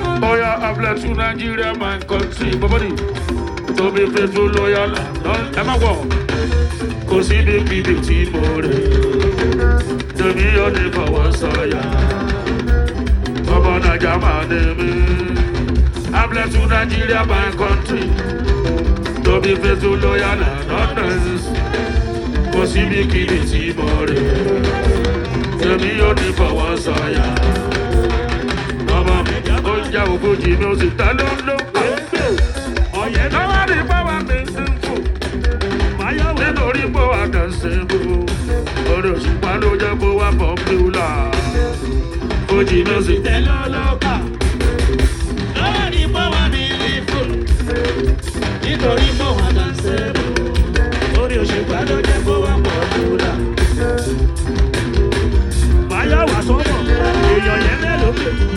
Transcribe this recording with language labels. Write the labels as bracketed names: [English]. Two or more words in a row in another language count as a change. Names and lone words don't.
[English] Oya, I bless you, Nigeria, my country. Bọ́bọ́dì, to be faithful, loyal, and non-, [Yoruba] ẹ má wọ̀. Kò sí ibi kíbi tí mo rè. Tèmi ò ní fọwọ́ sọ̀yà. Ọmọ Naija máa ní mi. [English] I bless you, Nigeria, my country. To be faithful, loyal, and honest. [Yoruba] Kò sí ibi kíbi tí mo rè. Tèmi ò ní fọwọ́ sọ̀yà. Ọmọ mi, ó ń jẹ́ ogójì mi, ó sì tẹ́ ló ń lò. [English] Nobody power me simple. [Yoruba] Nítorí pé wà kàn simple. Orí òṣùpá ló jẹ́ kó wá popular. Fújì mi, ó sì tẹ́ ló lọ́kà. [English] Nobody power me simple. [Yoruba] Nítorí pé wà kàn simple. Orí òṣùpá ló jẹ́ kó wá popular. Máyọ̀wá sọ́mọ̀, èèyàn yẹn mélòó pé?